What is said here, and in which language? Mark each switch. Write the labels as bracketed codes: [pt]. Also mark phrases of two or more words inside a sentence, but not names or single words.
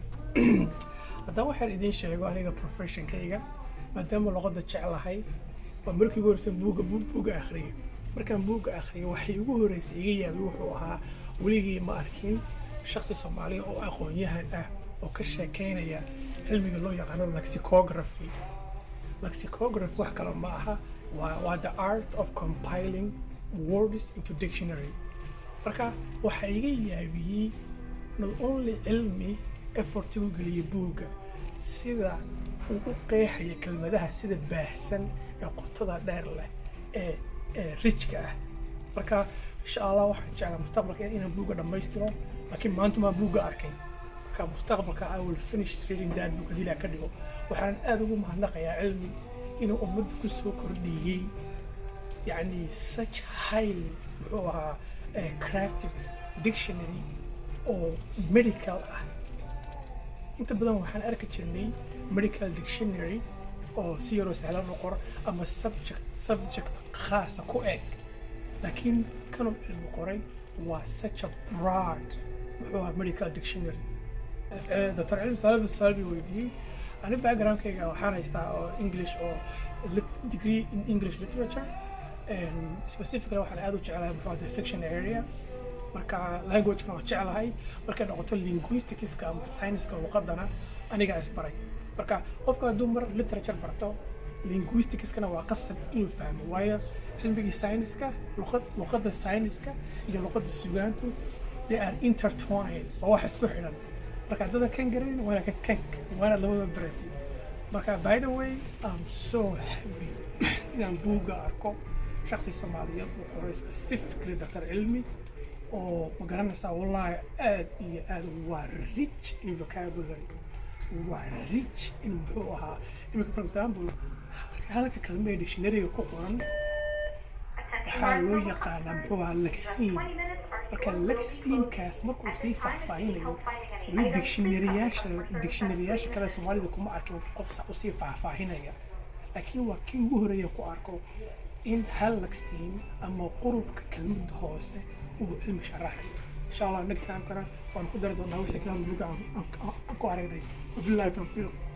[so] haddaba waxaan idiin sheego aniga professionkayga maadaama luqadda jeclahay waa markii ugu horreysay buugga akhriyay. markaan buugga akhriyay waxay ugu horreysay iga yaabay wuxuu ahaa weligii ma arkin shakhsi Soomaali oo aqoon-yahan ah oo ka sheekeynaya cilmiga loo yaqaano lexicography. Lexicography wax kale ma aha, waa [en] the art of compiling words into dictionary. [so] marka waxa iga yaabiyey [en] not only [so] Cilmi effort uu geliyay buugga sida uu u qeexaya kelmadaha sida baahsan ee qotada dheer leh ee richka ah. marka [ar] إن شاء الله [so] waxaan jeclaa mustaqbalka inaan buugga dhammaystiro, laakiin maanta ma buugga arkay. marka mustaqbalka [en] I will finish reading that book [so] hadii la ka dhigo. waxaan aad ugu mahadnaqayaa Cilmi inuu ummadda ku soo kordhiyey yani [en] such highly [so] muxuu ahaa [en] crafted dictionary [so] oo medical ah. inta badan waxaan arki jirnay [en] medical dictionary [so] oo si yaroo sahlan u qor ama subject khaasa ku eg, laakiin kanuu Cilmi qoray waa [en] such a broad [so] muxuu ahaa [en] medical dictionary. [so] Dr. Cilmi Salbi weydiiyey ani backgroundkayga waxaan haystaa oo English oo [en] degree in English literature and specifically [so] waxaan aad u jeclahay muxuu ahaa [en] fiction area. [so] marka language-kana waan jeclahay, markay noqoto linguistics-ka ama science-ka luqadana aniga isbaray. marka qofka hadduu mar literature barto linguistics-kana waa qasab inuu fahmo, waayo cilmigii science-ka luqadda science-ka iyo luqadda sugaantu [en] they are intertwined, [so] waa wax isku xidhan. marka haddaadan kan garanin waana labada baratay. marka [en] by the way I'm so happy [so] inaan buugga arko shakhsi Soomaaliyeed uu qoray specifically Dr. Cilmi oo ma garanaysaa wallahi aad iyo aad waa [en] rich in vocabulary, [so] waa [en] rich in [so] muxuu ahaa imika [en] for example [so] halka kalmada dictionary-ga ku qoran waxaa loo yaqaanaa muxuu ahaa lexeme. marka lexeme-kaas markuu sii faahfaahinayo weli dictionary-yaasha kale Soomaalida kuma arkin qof sax u sii faahfaahinaya, laakiin waa kii ugu horreeya ku arko in hal lexeme ama qurubka kelmadda hoose uu Cilmi sharaxay. [ar] إن شاء الله [en] next time [so] kana waan ku dari doonaa wixii kale buugga aan ku aragnay. [ar] وبالله التوفيق.